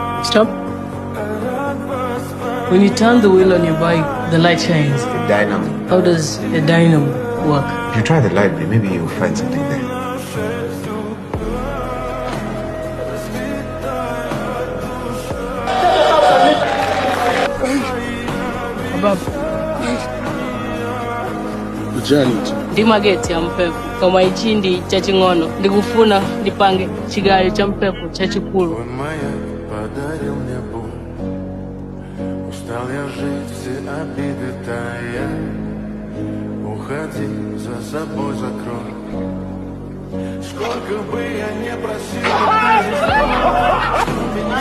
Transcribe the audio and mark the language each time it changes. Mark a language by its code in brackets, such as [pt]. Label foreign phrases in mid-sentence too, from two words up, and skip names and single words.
[en] Stop. When you turn the wheel on your bike, the light shines. The dynamo. How does a dynamo work? If you try the light, maybe you'll find something there. [ny] Ndi mageti ya mpepo koma ichindi cha ching'ono ndikufuna ndipange chigali cha mpepo cha chikulu. [ru] Устал я жить, все обиды тая. Уходи, за собой закрой. Сколько бы я не просил, ты меня теряла.